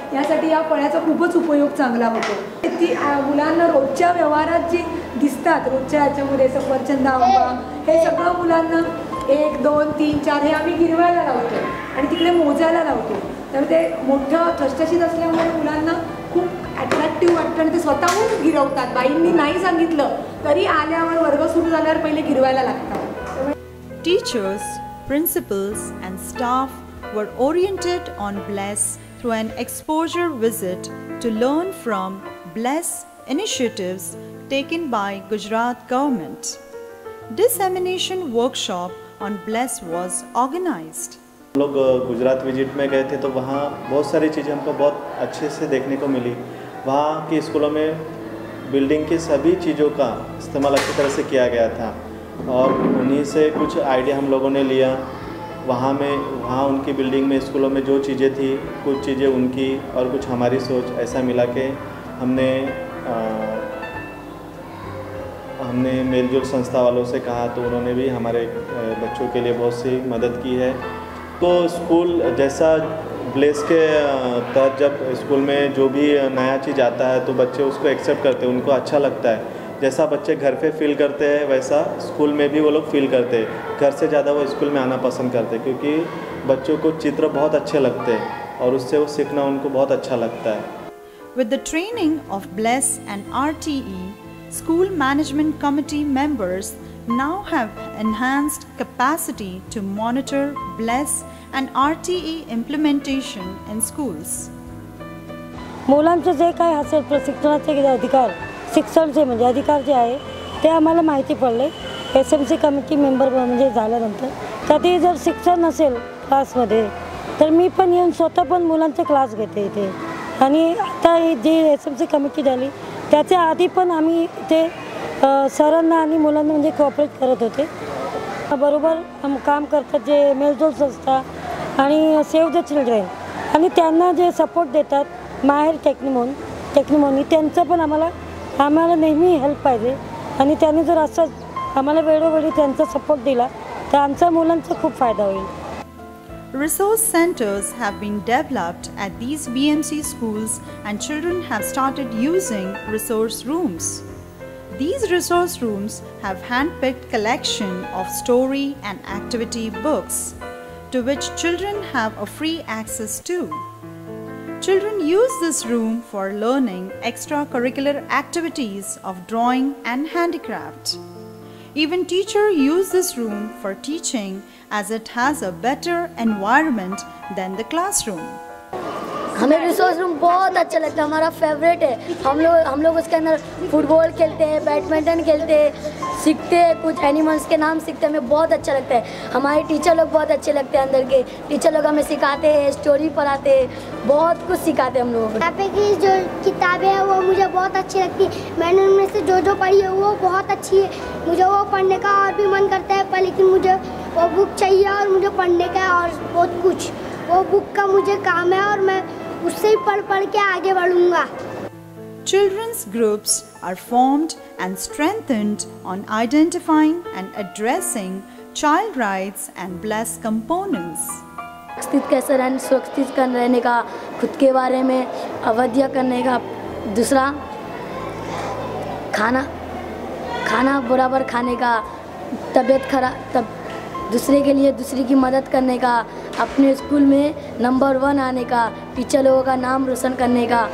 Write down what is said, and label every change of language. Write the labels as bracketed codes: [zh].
[mr] यासाठी या फळ्याचा खूपच उपयोग चांगला होतो. ती मुलांना रोजच्या व्यवहारात जी दिसतात, रोजच्या याच्यामध्ये सफरचंद, आंबा, हे सगळं मुलांना 1 2 3 4 हे आम्ही गिरवायला लावतो आणि तिकडे मोजायला लावतो. तर ते मोठं ठसठशीत असल्यामुळे मुलांना खूप ॲट्रॅक्टिव्ह वाटतं आणि ते स्वतःहून गिरवतात. बाईंनी नाही सांगितलं तरी आल्यावर वर्ग सुरू झाल्यावर पहिले गिरवायला लागतात. [en] Teachers, principals and staff were oriented on BLESS through an exposure visit to learn from BLESS initiatives taken by Gujarat government. Dissemination workshop on BLESS was organized. [hi] हम लोग गुजरात विजिट में गए थे तो वहाँ बहुत सारी चीज़ें हमको बहुत अच्छे से देखने को मिली. वहाँ के स्कूलों में बिल्डिंग की सभी चीज़ों का इस्तेमाल अच्छी तरह से किया गया था और उन्हीं से कुछ आइडिया हम लोगों ने लिया. वहाँ उनकी बिल्डिंग में स्कूलों में जो चीज़ें थी, कुछ चीज़ें उनकी और कुछ हमारी सोच, ऐसा मिला के हमने मेलजोल संस्था वालों से कहा तो उन्होंने भी हमारे बच्चों के लिए बहुत सी मदद की है. तो स्कूल जैसा ब्लेस के तहत जब स्कूल में जो भी नया चीज़ आता है तो बच्चे उसको एक्सेप्ट करते हैं, उनको अच्छा लगता है. जैसा बच्चे घर पे फील करते हैं वैसा स्कूल में भी वो लोग फील करते हैं. घर से ज़्यादा वो स्कूल में आना पसंद करते हैं क्योंकि बच्चों को चित्र बहुत अच्छे लगते हैं और उससे वो सीखना उनको बहुत अच्छा लगता है. [en] With the training of BLESS and RTE, school management committee members now have enhanced capacity to monitor BLESS and RTE implementation in schools. [mr] मुलांचं जे काय असेल प्रशिक्षणाचे अधिकार, शिक्षणचे म्हणजे अधिकार जे आहे ते आम्हाला माहिती पडले. SMC कमिटी मेंबर म्हणजे झाल्यानंतर कधी जर शिक्षण नसेल क्लासमध्ये तर मी पण येऊन स्वतः पण मुलांचे क्लास घेते इथे. आणि आता जी SMC कमिटी झाली त्याच्या आधी पण आम्ही ते सरांना आणि मुलांना म्हणजे कोऑपरेट करत होते. बरोबर काम करतात जे मेलजोल संस्था आणि सेव्ह द चिल्ड्रेन आणि त्यांना जे सपोर्ट देतात माहेर टेक्निमोनी त्यांचं पण आम्हाला नेहमी हेल्प पाहिजे आणि त्यांनी जर असं आम्हाला वेळोवेळी त्यांचा सपोर्ट दिला तर आमच्या मुलांचा खूप फायदा होईल. [en] Resource centers have been developed at these BMC schools and children have started using resource rooms. These resource rooms have hand-picked collection of story and activity books to which children have a free access to. Children use this room for learning extracurricular activities of drawing and handicraft. Even teachers use this room for teaching as it has a better environment than the classroom. [hi] हमें resource room बहुत अच्छा लगता है, हमारा favourite है. हम लोग उसके अंदर फुटबॉल खेलते हैं, बैडमिंटन खेलते हैं, सीखते हैं, कुछ एनिमल्स के नाम सीखते हैं. हमें बहुत अच्छा लगता है. हमारे टीचर लोग बहुत अच्छे लगते हैं. अंदर के टीचर लोग हमें सिखाते हैं, स्टोरी पढ़ाते हैं, बहुत कुछ सिखाते हैं हम लोगों को. यहाँ पे की जो किताबें हैं वो मुझे बहुत अच्छी लगती है. मैंने उनमें से जो पढ़ी है वो बहुत अच्छी है. मुझे वो पढ़ने का और भी मन करता है, पर लेकिन मुझे वो बुक चाहिए और मुझे पढ़ने का और बहुत कुछ वो बुक का मुझे काम है और मैं उससे ही पढ़ के आगे बढ़ूंगा. [en] Children's groups are formed and strengthened on identifying and addressing child rights and BLESS components. [hi] सुरक्षित रहने का, खुद के बारे में अवध्य करने का. दूसरा खाना बराबर खाने का, तबीयत खराब तब दूसरे के लिए दूसरे की मदद करने का, अपने स्कूल में नंबर 1 आने का, टीचर लोगों का नाम रोशन करने का.